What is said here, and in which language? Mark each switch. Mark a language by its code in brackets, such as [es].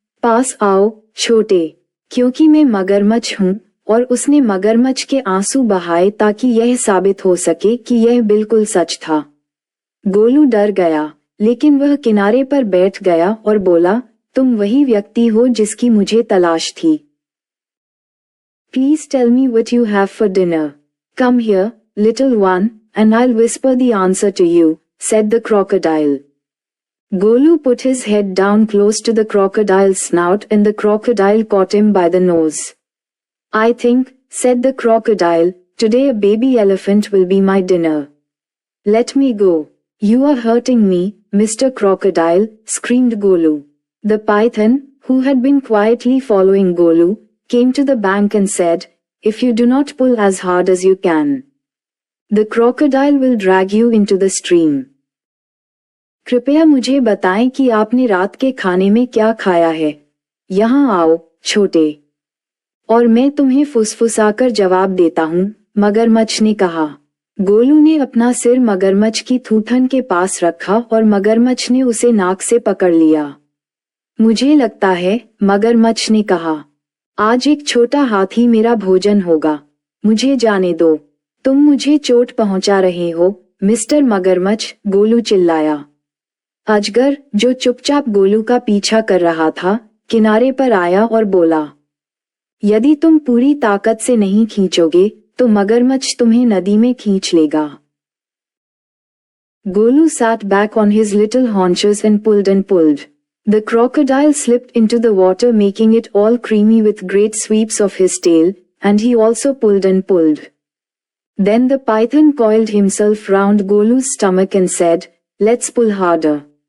[hi] पास आओ, छोटे, क्योंकि मैं मगरमच्छ हूँ।" और उसने मगरमच्छ के आंसू बहाए ताकि यह साबित हो सके कि यह बिल्कुल सच था। गोलू डर गया, लेकिन वह किनारे पर बैठ गया और बोला, "तुम वही व्यक्ति हो जिसकी मुझे तलाश थी। [en] Please tell me what you have for dinner. Come here, little one, and I'll whisper the answer to you," said the crocodile. Golu put his head down close to the crocodile's snout and the crocodile caught him by the nose. "I think," said the crocodile, "today a baby elephant will be my dinner. Let me go. You are hurting me, Mr. Crocodile," screamed Golu. The python, who had been quietly following Golu, came to the bank and said, "If you do not pull as hard as you can, the crocodile will drag you into the stream." [hi] कृपया मुझे बताएं कि आपने रात के खाने में क्या खाया है। यहाँ आओ, छोटे, और मैं तुम्हें फुसफुसाकर जवाब देता हूँ, मगरमच्छ ने कहा। गोलू ने अपना सिर मगरमच्छ की थूथन के पास रखा और मगरमच्छ ने उसे नाक से पकड़ लिया। "मुझे लगता है," मगरमच्छ ने कहा, "आज एक छोटा हाथी मेरा भोजन होगा। मुझे जाने दो। तुम मुझे चोट पहुंचा रहे हो, मिस्टर मगरमच्छ," गोलू चिल्लाया। अजगर, जो चुपचाप गोलू का पीछा कर रहा था, किनारे पर आया और बोला, "यदि तुम पूरी ताकत से नहीं खींचोगे, तो मगरमच्छ तुम्हें नदी में खींच लेगा." [en] Golu sat back on his little haunches and pulled and pulled. The crocodile slipped into the water, making it all creamy with great sweeps of his tail, and he also pulled and pulled. Then the python coiled himself round Golu's stomach and said, "Let's pull harder."